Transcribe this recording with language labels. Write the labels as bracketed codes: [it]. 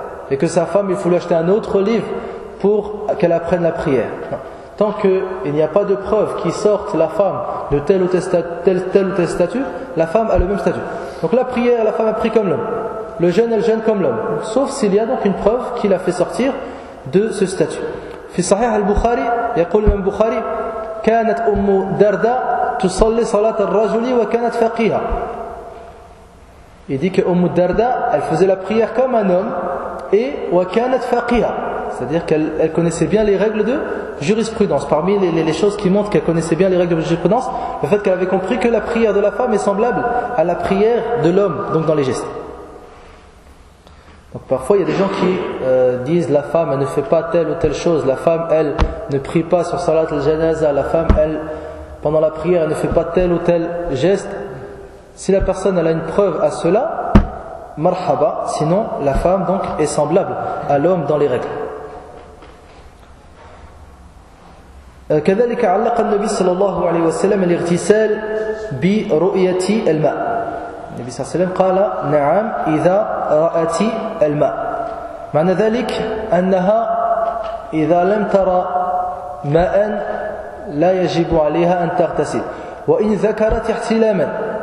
[fr] Et que sa femme, il faut lui acheter un autre livre pour qu'elle apprenne la prière. Non. Tant qu'il n'y a pas de preuve qui sorte la femme de tel ou tel statut, la femme a le même statut. Donc la prière, la femme a pris comme l'homme. Le jeûne, elle jeûne comme l'homme. Sauf s'il y a donc une preuve qui la fait sortir de ce statut. [ar] في صحيح البخاري يقول ابن البخاري كانت أم دردة تصلي صلاة الرجل وكانت فقيها. [fr] Il dit que Umm Darda, elle faisait la prière comme un homme et [ar] wa kanat faqiha. [fr] C'est-à-dire qu'elle connaissait bien les règles de jurisprudence. Parmi les choses qui montrent qu'elle connaissait bien les règles de jurisprudence, le fait qu'elle avait compris que la prière de la femme est semblable à la prière de l'homme, donc dans les gestes. Donc parfois, il y a des gens qui disent la femme, elle ne fait pas telle ou telle chose. La femme, elle, ne prie pas sur Salat al-Janaza. La femme, elle, pendant la prière, elle ne fait pas tel ou tel geste. Si la personne elle a une preuve à cela, marhaba, sinon la femme donc est semblable à l'homme dans les règles. [ar] كذلك علق النبي صلى الله عليه وسلم الاغتسال برؤية الماء. النبي صلى الله عليه وسلم قال نعم إذا رأت الماء. معنى ذلك أنها إذا لم ترى ماء لا يجب عليها أن تغتسل وإن ذكرت احتلاما.